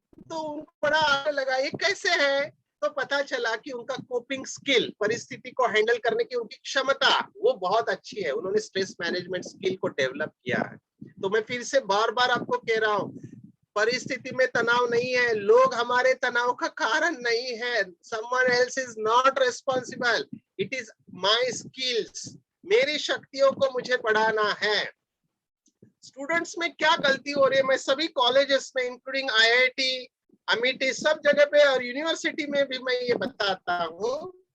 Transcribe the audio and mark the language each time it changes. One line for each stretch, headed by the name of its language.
Hindi: तो उनको बड़ा आगे लगा ये कैसे है, तो पता चला कि उनका कोपिंग स्किल, परिस्थिति को हैंडल करने की उनकी क्षमता वो बहुत अच्छी है। उन्होंने स्ट्रेस मैनेजमेंट स्किल को डेवलप किया है। तो मैं फिर से बार बार आपको कह रहा हूँ, परिस्थिति में तनाव नहीं है, लोग हमारे तनाव का कारण नहीं है।
English: someone else is not responsible, it is my skills,
Hindi: मेरी शक्तियों को मुझे बढ़ाना है। स्टूडेंट्स में क्या गलती हो रही है, मैं सभी कॉलेजेस में इंक्लूडिंग आईआईटी, अमिटी, सब जगह पे और यूनिवर्सिटी में भी मैं ये बताता हूँ।